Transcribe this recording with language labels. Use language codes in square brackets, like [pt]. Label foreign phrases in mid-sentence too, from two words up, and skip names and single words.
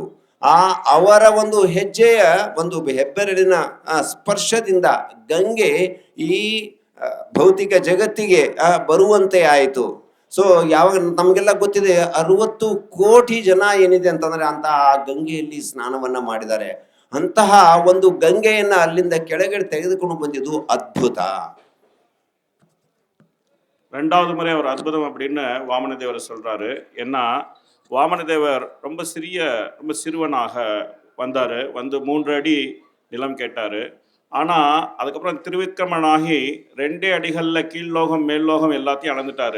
[kn] ಅವರ ಒಂದು ಹೆಜ್ಜೆಯ ಒಂದು ಹೆಬ್ಬೆರಳಿನ ಸ್ಪರ್ಶದಿಂದ ಗಂಗೆ ಈ ಭೌತಿಕ ಜಗತ್ತಿಗೆ ಬರುವಂತೆ ಆಯಿತು. ಸೊ ಯಾವಾಗ ನಮಗೆಲ್ಲ ಗೊತ್ತಿದೆ 60 ಕೋಟಿ ಜನ ಏನಿದೆ ಅಂತಂದ್ರೆ ಅಂತಹ ಗಂಗೆಯಲ್ಲಿ ಸ್ನಾನವನ್ನ ಮಾಡಿದ್ದಾರೆ. ಅಂತಹ ಒಂದು ಗಂಗೆಯನ್ನ ಅಲ್ಲಿಂದ ಕೆಳಗಡೆ ತೆಗೆದುಕೊಂಡು ಬಂದಿದ್ದು ಅದ್ಭುತ. [ta] 2வது முறை அவர் அற்புதம் அப்படின்னு வாமனதேவர் சொல்றாரு. ஏன்னா வாமனதேவர் ரொம்ப சிறுவனாக வந்தார். வந்து 3 அடி நிலம் கேட்டார். ஆனால் அதுக்கப்புறம் திருவிக்கிரமனாகி 2 அடிகளில் கீழ்லோகம் மேல்லோகம் எல்லாத்தையும் அளந்துட்டார்.